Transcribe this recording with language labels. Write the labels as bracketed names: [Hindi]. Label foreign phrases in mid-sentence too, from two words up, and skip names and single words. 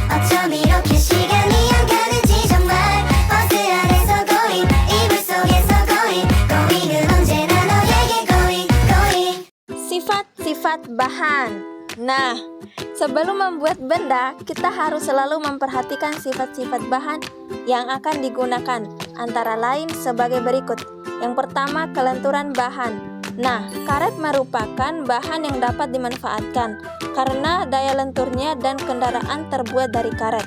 [Korean] 어쩜 이렇게 시간이 안 가는지 정말 버스 안에서 고잉 이불 속에서 고잉 고잉은 언제나 너에게 [English] going going. [Indonesian] Sifat-sifat bahan. Nah, sebelum membuat benda, kita harus selalu memperhatikan sifat-sifat bahan yang akan digunakan, antara lain sebagai berikut. Yang pertama, kelenturan bahan. Nah, karet merupakan bahan yang dapat dimanfaatkan karena daya lenturnya dan kendaraan terbuat dari karet.